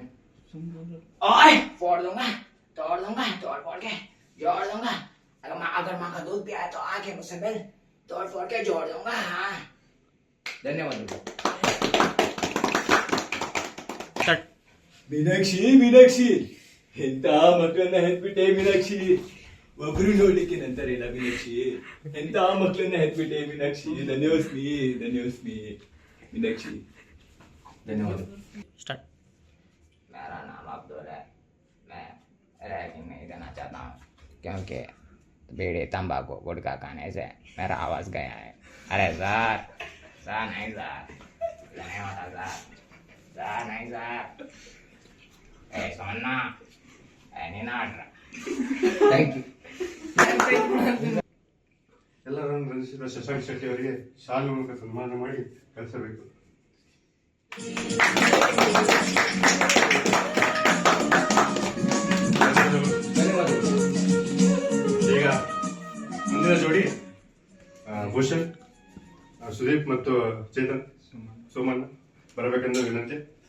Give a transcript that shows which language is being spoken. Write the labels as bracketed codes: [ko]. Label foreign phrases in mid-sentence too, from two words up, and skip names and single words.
[hi] फोड़ दूंगा, तोड़ दूंगा, तोड़ फोड़ के जोड़ दूंगा. अगर माँ का दूध पिया तो आके मुझसे मिल, तोड़ फोड़ के जोड़ दूंगा. हाँ, धन्यवाद. [kn] ಮೀನಾಕ್ಷಿ ಎಂತ ಮಕ್ಕಳನ್ನ ಹೆತ್ಬಿಟ್ಟೆ ಮೀನಾಕ್ಷಿ. ಒಬ್ರು ನೋಡ್ಲಿಕ್ಕೆ ನಂತರೇನ ಮೀನಾಕ್ಷಿ, ಎಂತ ಮಕ್ಕಳನ್ನ ಹೆತ್ಬಿಟ್ಟೆ ಮೀನಾಕ್ಷಿ. ಧನ್ಯವಾದ ಮೀನಾಕ್ಷಿ. [hi] धन्यवाद. मेरा नाम अब्दुल है. मैं रैगिंग नहीं देना चाहता हूँ क्योंकि बीड़ी तंबाकू गुटखा खाने से मेरा आवाज गया है. अरे सर नहीं सर, नहीं होता सर नहीं सर. सोना [en] thank you. [kn] ಎಲ್ಲರನ್ನು ರಂಜಿಸಿದ ಶಶಾಂಕ್ ಶೆಟ್ಟಿ ಅವರಿಗೆ ಶಾಲು ಮೂಲಕ ಸನ್ಮಾನ ಮಾಡಿ ಕಳಿಸಬೇಕು. ಈಗ ಮುಂದಿನ ಜೋಡಿ ಭೂಷಣ್, ಸುದೀಪ್ ಮತ್ತು ಚೇತನ್ ಸೋಮಣ್ಣ ಬರಬೇಕೆಂದು ವಿನಂತಿ.